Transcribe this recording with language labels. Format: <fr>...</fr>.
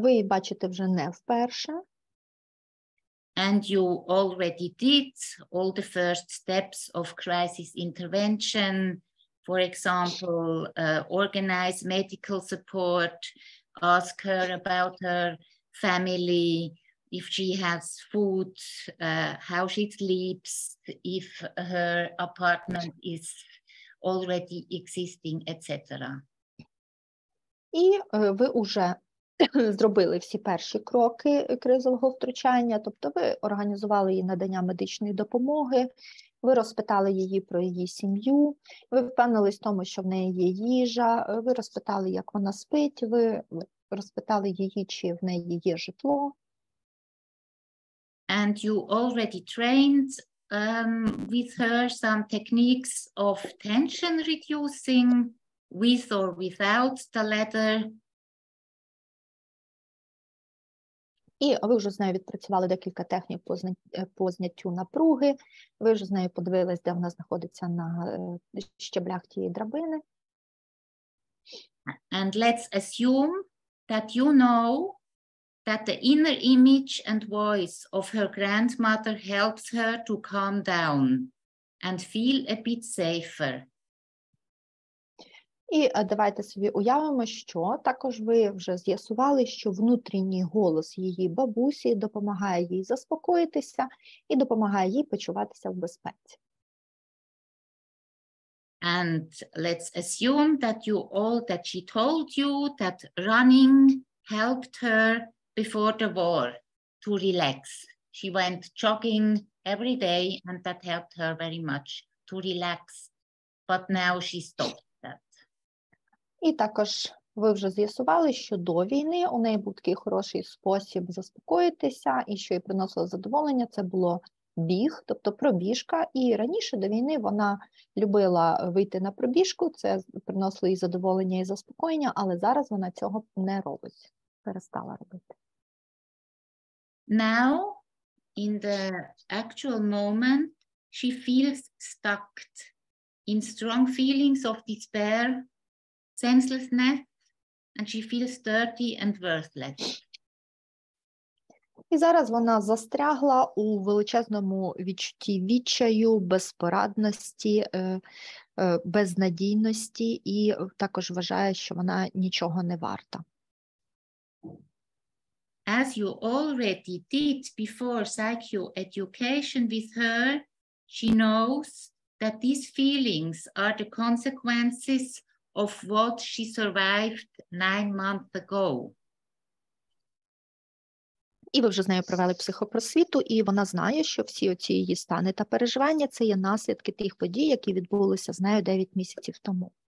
<uk>Ви її бачите вже не вперше.</uk> <en>And you already did all the first steps of crisis intervention, for example, organize medical support, ask her about her family, if she has food, how she sleeps, if her apartment is already existing, etc.</en> <uk>І ви вже зробили всі перші кроки кризового втручання, тобто ви організували їй надання медичної допомоги, ви розпитали її про її сім'ю, ви впевнились в тому, що в неї є їжа, ви розпитали, як вона спить, ви розпитали її, чи в неї є житло.</uk> <en>And you already trained with her some techniques of tension reducing with or without the letter.</en> <uk>І ви вже з нею відпрацювали декілька технік по зняттю напруги, ви вже з нею подивились, де вона знаходиться на щеблях тієї драбини.</uk> <en>And let's assume that you know that the inner image and voice of her grandmother helps her to calm down and feel a bit safer.</en> <uk>І давайте собі уявимо, що також ви вже з'ясували, що внутрішній голос її бабусі допомагає їй заспокоїтися і допомагає їй почуватися в безпеці.</uk> <en>And let's assume that she told you that running helped her before the war to relax. She went jogging every day and that helped her very much to relax. But now she stopped that.</en> <uk>І також ви вже з'ясували, що до війни у неї був такий хороший спосіб заспокоїтися, і що їй приносило задоволення, це було біг, тобто пробіжка. І раніше до війни вона любила вийти на пробіжку, це приносило їй задоволення і заспокоєння, але зараз вона цього не робить, перестала робити.</uk> <en>Now, in the actual moment, she feels stuck in strong feelings of despair, senselessness, and she feels dirty and worthless.</en> <uk>І зараз вона застрягла у величезному відчутті відчаю, безпорадності, безнадійності і також вважає, що вона нічого не варта.</uk> <en>As you already did before psychoeducation with her, she knows that these feelings are the consequences of what she survived 9 months ago.</en> <uk>І ви вже з нею провели психопросвіту, і вона знає, що всі оці її стани та переживання – це є наслідки тих подій, які відбулися з нею 9 місяців тому.</uk>